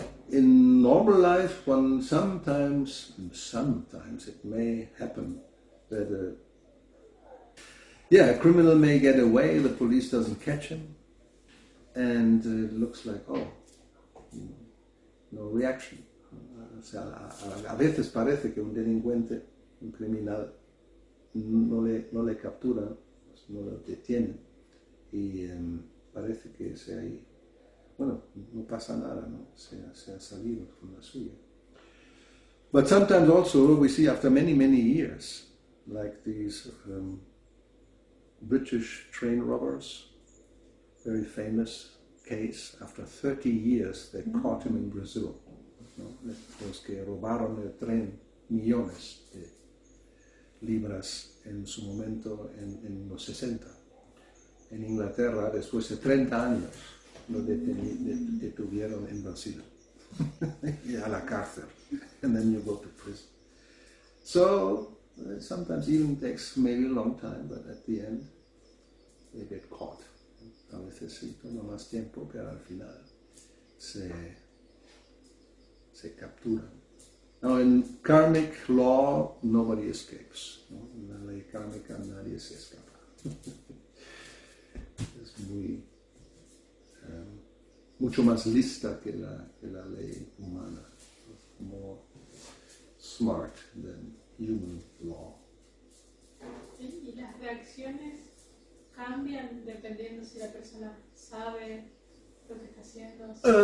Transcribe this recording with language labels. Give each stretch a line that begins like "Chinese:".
English: in normal life, sometimes it may happen that a criminal may get away, the police doesn't catch him, and it looks like, no reaction.
Spanish: O sea, a veces parece que un delincuente, un criminal, no le capturan, no lo detienen, y parece que no pasa nada, ¿no? Se ha salido con la suya.
English: But sometimes also we see after many, many years, like these British train robbers, very famous case, after 30 years they caught him in Brazil, ¿no?
Spanish: Los que robaron el tren, millones de libras en su momento en los 60. En Inglaterra, después de 30 años, lo detuvieron en Brasil. A la cárcel.
English: And then you go to prison. So, sometimes even takes maybe a long time, but at the end, they get caught.
Spanish: A veces sí toma más tiempo, pero al final se capturan.
English: Now, in karmic law, nobody escapes.
Spanish: ¿No? En la ley kármica nadie se escapa. Es mucho más lista que la ley humana.
English: More smart than human law.
Spanish: ¿Y las reacciones cambian dependiendo si la persona sabe lo que está haciendo?